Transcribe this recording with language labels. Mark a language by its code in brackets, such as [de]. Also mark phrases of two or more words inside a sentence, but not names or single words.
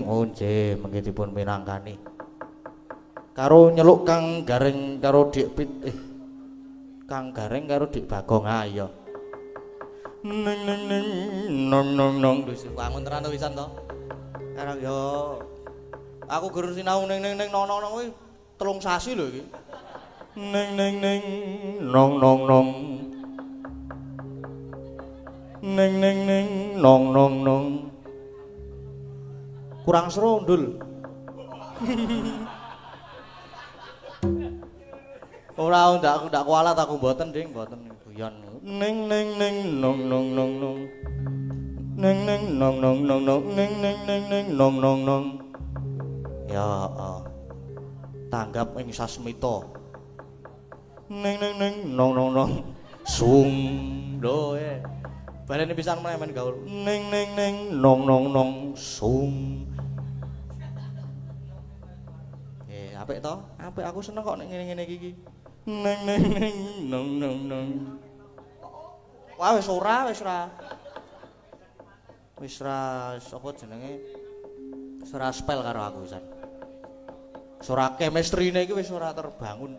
[jv] Oh nggih, mengki dipun minangkani. Karo nyeluk Kang Gareng karo Dik Kang Gareng karo Dik Bagong. Ah iya. Neng neng neng nong nong nong wis bangun tenan to wisan to. Karang yo aku guru sinau neng neng neng nong nong nong kuwi 3 sasi lho iki. Neng neng neng nong nong nong. Neng neng neng nong nong nong. Kurang seru ndul. Ora ndak kualat aku mboten Ding, mboten guyon. Neng neng neng nong nong nong nong. Neng neng nong nong nong nong neng neng neng neng nong nong nong. Ya, tanggap ing sasmita. Neng neng neng nong nong nong. Sung lho balene pisan meneh men gaul. Neng neng neng nong nong nong sung. Apik to? Apik aku seneng kok nek ngene-ngene iki. Neng neng neng nong nong nong. Wah wis ora. Wis ra apa jenenge? Wis ora spell karo aku pisan. Wis ora chemistry-ne iki wis ora terbangun.